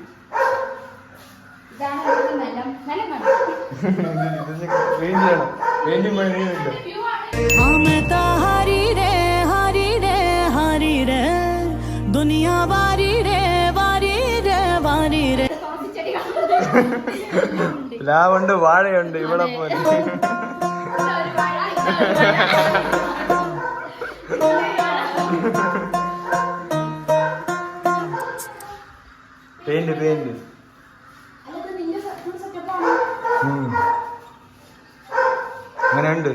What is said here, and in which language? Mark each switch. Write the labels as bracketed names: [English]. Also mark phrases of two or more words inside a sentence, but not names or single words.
[Malayalam] ഇതാണ് നിലം [Hindi] दुनिया वारी रे वारी रे वारी रे. [Malayalam] പ്ലാവുണ്ട്, വാഴയുണ്ട് ഇവിടെ പോലെ. പെയിന്റ് പെയിന്റ് അങ്ങനെ ഉണ്ട്.